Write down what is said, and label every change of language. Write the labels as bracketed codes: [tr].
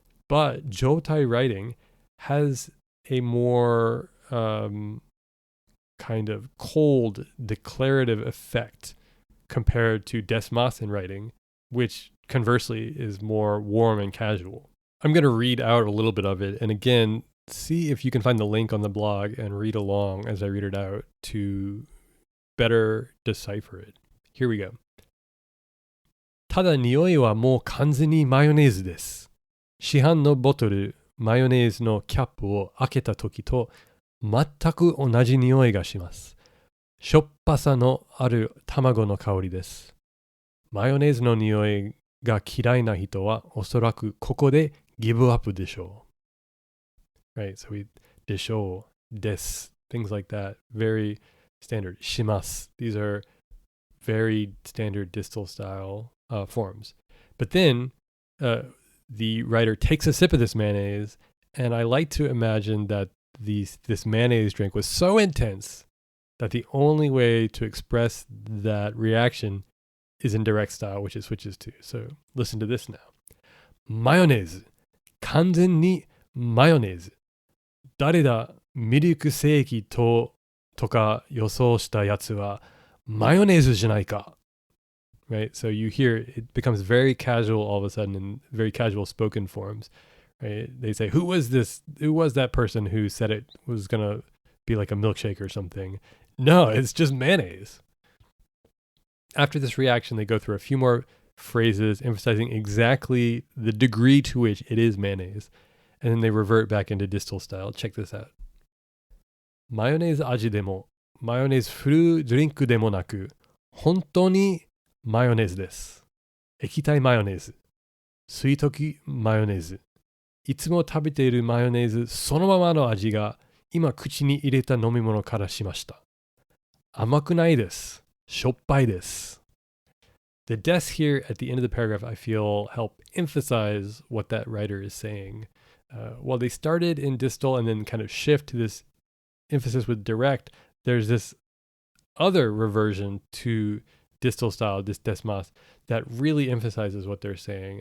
[en] But jotai writing has a more kind of cold, declarative effect compared to desmas in writing, which conversely is more warm and casual. I'm going to read out a little bit of it. And again, see if you can find the link on the blog and read along as I read it out to better decipher it. Here we go. [ja] ただ匂いはもう完全にマヨネーズです。市販のボトル、マヨネーズのキャップを開けた時と全く同じ匂いがします。しょっぱさのある卵の香りです。マヨネーズの匂いが嫌いな人はおそらくここで give up でしょう。 [en] Right, so we でしょう、です, things like that, very standard. [ja] します. [en] These are very standard distal style forms. But then the writer takes a sip of this mayonnaise, and I like to imagine that this mayonnaise drink was so intense that the only way to express that reaction is in direct style, which it switches to. So listen to this now. マヨネーズ。完全にマヨネーズ。 [ja] 誰だミルクセーキとか予想したやつはマヨネーズじゃないか。 [en] Right? So you hear it becomes very casual all of a sudden in very casual spoken forms. Right? They say, who was this? Who was that person who said it was going to be like a milkshake or something? No, it's just mayonnaise. After this reaction, they go through a few more phrases emphasizing exactly the degree to which it is mayonnaise. And then they revert back into distal style. Check this out. [ja] マヨネーズ味でも、マヨネーズフルードリンクでもなく、本当にマヨネーズです。液体マヨネーズ。水溶きマヨネーズ。いつも食べているマヨネーズそのままの味が今口に入れた飲み物からしました。甘くないです。しょっぱいです。 [en] The des here at the end of the paragraph, I feel, help emphasize what that writer is saying. While they started in distal and then kind of shift to this emphasis with direct, there's this other reversion to distal style, this desmas, that really emphasizes what they're saying.